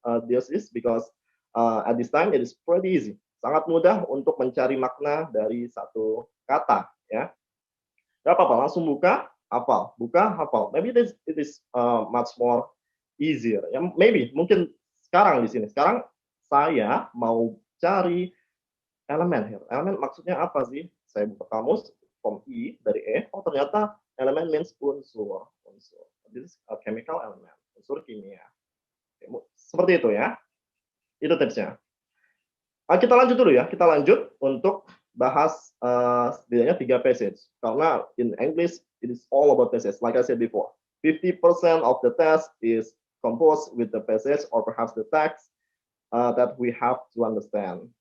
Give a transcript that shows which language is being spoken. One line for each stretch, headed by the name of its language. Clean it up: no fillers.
English: This is because at this time it is pretty easy.
Indonesian: Sangat mudah untuk mencari makna dari satu kata, ya. Gak apa-apa, langsung buka, hafal, buka, hafal.
English: Maybe it is much more easier.
Indonesian: Ya, maybe mungkin sekarang di sini. Sekarang saya mau cari elemen here. Elemen maksudnya apa sih? Saya buka kamus, from I dari E. Oh ternyata elemen means unsur. Unsur.
English: This is a chemical element.
Indonesian: Unsur kimia. Seperti itu ya. Itu tipsnya. Kita lanjut dulu ya. Kita lanjut untuk bahas setidaknya 3 passage. Karena
English: in English it is all about passage. Like I said before, 50% of the test is composed with the passage or perhaps the text that we have to understand.